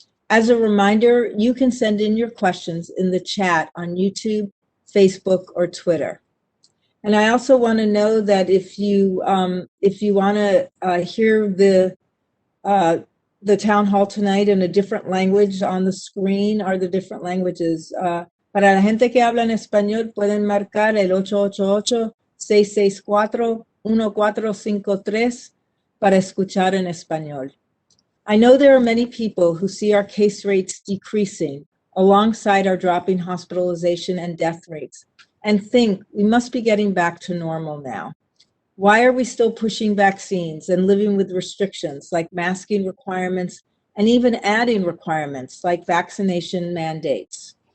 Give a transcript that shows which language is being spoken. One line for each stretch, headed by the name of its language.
English: As a reminder, you can send in your questions in the chat on YouTube, Facebook, or Twitter. And I also want to know that if you want to hear the town hall tonight in a different language, on the screen are the different languages.
Spanish: Para la gente que habla en español, pueden marcar el 888-664-1453 para escuchar en español.
English: I know there are many people who see our case rates decreasing alongside our dropping hospitalization and death rates and think we must be getting back to normal now. Why are we still pushing vaccines and living with restrictions like masking requirements and even adding requirements like vaccination mandates?